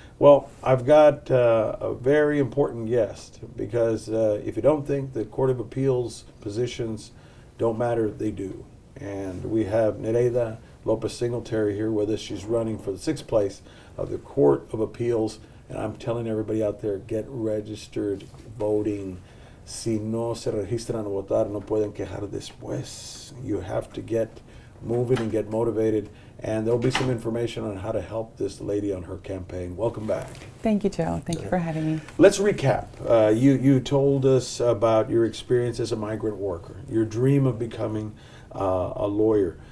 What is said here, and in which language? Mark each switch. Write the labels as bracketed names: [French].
[English] Well, I've got a very important guest, because if you don't think the Court of Appeals positions don't matter, they do. And we have Nereida Lopez-Singleterry here with us. She's running for the 6th place of the Court of Appeals. And I'm telling everybody out there, get registered voting. [Spanish] Si no se registran a votar, no pueden quejar después. [English] You have to get moving and get motivated. And there'll be some information on how to help this lady on her campaign. Welcome back. Thank you, Joe. Thank you for having me. Let's recap. You told us about your experience as a migrant worker, your dream of becoming a lawyer.